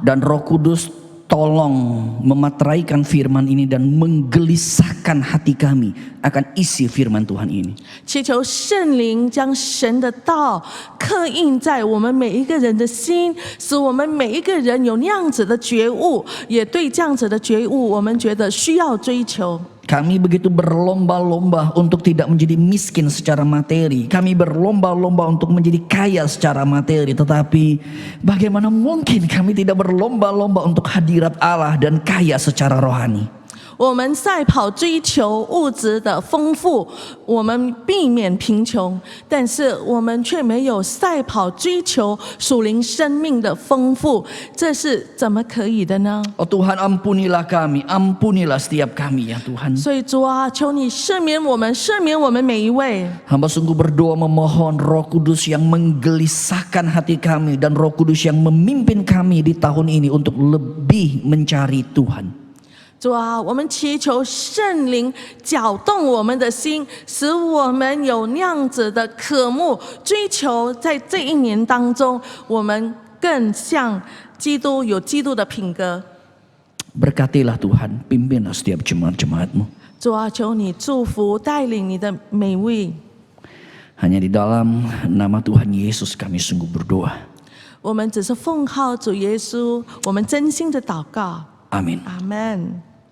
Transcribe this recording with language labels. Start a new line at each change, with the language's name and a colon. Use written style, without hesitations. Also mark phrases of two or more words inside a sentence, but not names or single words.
Indonesian: Dan Roh Kudus tolong memateraikan firman ini dan menggelisahkan hati kami akan isi firman Tuhan ini.
Chinese: 祈求圣灵将神的道刻印在我们每一个人的心，使我们每一个人有那样子的觉悟，也对这样子的觉悟，我们觉得需要追求。
Indonesian: Kami begitu berlomba-lomba untuk tidak menjadi miskin secara materi. Kami berlomba-lomba untuk menjadi kaya secara materi. Tetapi bagaimana mungkin kami tidak berlomba-lomba untuk hadirat Allah dan kaya secara rohani?
Chinese: 我们赛跑追求物质的丰富，我们避免贫穷，但是我们却没有赛跑追求属灵生命的丰富，这是怎么可以的呢？
Indonesian: Oh Tuhan, ampunilah kami, ampunilah setiap kami ya Tuhan.
Chinese: 所以主啊，求你赦免我们，赦免我们每一位。
Indonesian: Hamba sungguh berdoa memohon Roh Kudus yang menggelisahkan hati kami dan Roh Kudus yang memimpin kami di tahun ini untuk lebih mencari Tuhan.
Chinese: 主啊，我们祈求圣灵搅动我们的心，使我们有那样子的渴慕，追求在这一年当中，我们更像基督，有基督的品格。
Indonesian: Berkatilah Tuhan, pimpinlah setiap jemaat-jemaat-Mu.
Chinese: 主啊，求你祝福带领你的每位。
Indonesian: Hanya di dalam nama Tuhan Yesus kami sungguh berdoa.
Chinese: 我们只是奉靠主耶稣，我们真心的祷告。
Indonesian: Amin.
Chinese: 阿门。